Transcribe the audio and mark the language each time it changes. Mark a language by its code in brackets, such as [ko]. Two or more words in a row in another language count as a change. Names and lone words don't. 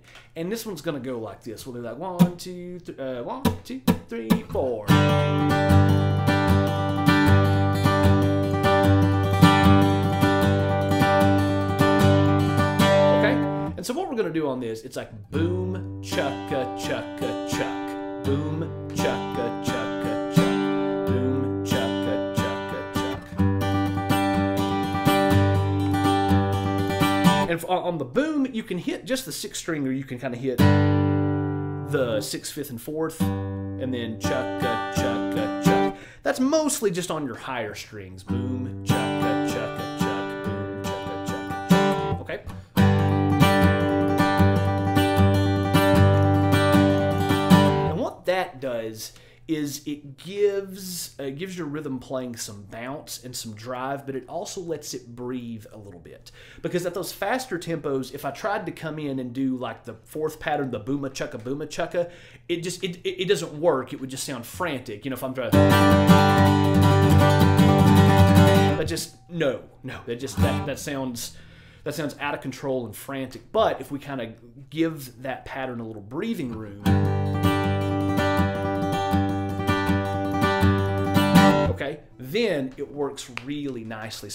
[en] And this one's going to go like this. We'll do like 1, 2, 3, 1, 2, 3, 4. Okay? And so what we're going to do on this, it's like boom, chukka, chukka, chuck. Boom, chukka, chukka. And on the boom, you can hit just the 6th string, or you can kind of hit the 6th, 5th, and 4th, and then chukka, chukka, chuck. That's mostly just on your higher strings. Boom, chukka, chukka, chuck. Boom, chukka, chukka, chuck. Okay? And what that does is it gives your rhythm playing some bounce and some drive, but it also lets it breathe a little bit. Because at those faster tempos, if I tried to come in and do like the 4th pattern, the booma chukka, it doesn't work. It would just sound frantic. You know, if I'm trying, but just that sounds out of control and frantic. But if we kind of give that pattern a little breathing room. Okay, then it works really nicely.